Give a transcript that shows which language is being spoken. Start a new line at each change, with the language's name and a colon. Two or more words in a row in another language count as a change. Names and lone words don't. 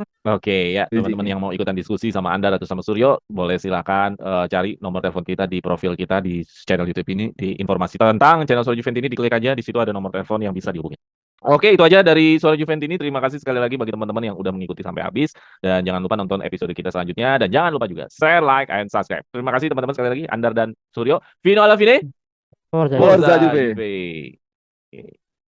Indonesian: Oke ya, teman-teman yang mau ikutan diskusi sama Anda atau sama Suryo, boleh silakan cari nomor telepon kita di profil kita di channel YouTube ini, di informasi tentang channel Suara Juventus ini diklik aja, di situ ada nomor telepon yang bisa dihubungi. Oke, itu aja dari Suara Juventus ini. Terima kasih sekali lagi bagi teman-teman yang udah mengikuti sampai habis. Dan jangan lupa nonton episode kita selanjutnya. Dan jangan lupa juga
English: share, like, and subscribe.
Indonesian: Terima kasih teman-teman sekali lagi. Andar dan Suryo.
Italian: Fino alla fine. Forza. Forza Juve. Juve.